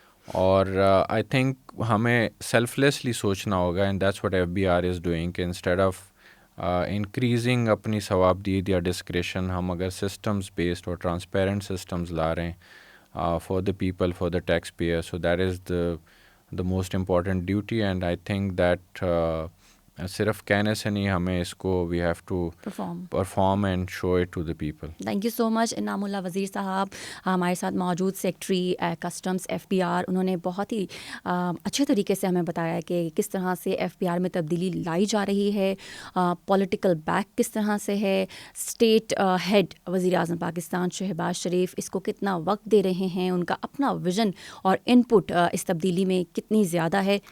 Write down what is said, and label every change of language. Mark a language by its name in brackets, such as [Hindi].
[Urdu] اور I think ہمیں self Leslie سوچنا ہوگا, [English] and that's what F B R is doing, [Urdu] کہ انسٹیڈ آف انکریزنگ اپنی ثوابدید یا ڈسکریشن, ہم اگر سسٹمز بیسڈ اور ٹرانسپیرنٹ سسٹمز لا رہے ہیں [English] For the people, for the taxpayer, so that is the most important duty. And I think that [Urdu] صرف کہنے سے نہیں, ہمیں اس کو [English] we have to perform and show it to the people. Thank you so much. [Urdu] انعام اللہ وزیر صاحب ہمارے ساتھ موجود, سیکٹری کسٹمز FBR. انہوں نے بہت ہی اچھے طریقے سے ہمیں بتایا کہ کس طرح سے FBR میں تبدیلی لائی جا رہی ہے, پولیٹیکل بیک کس طرح سے ہے, اسٹیٹ ہیڈ وزیر اعظم پاکستان شہباز شریف اس کو کتنا وقت دے رہے ہیں, ان کا اپنا ویژن اور ان پٹ اس تبدیلی میں کتنی زیادہ ہے.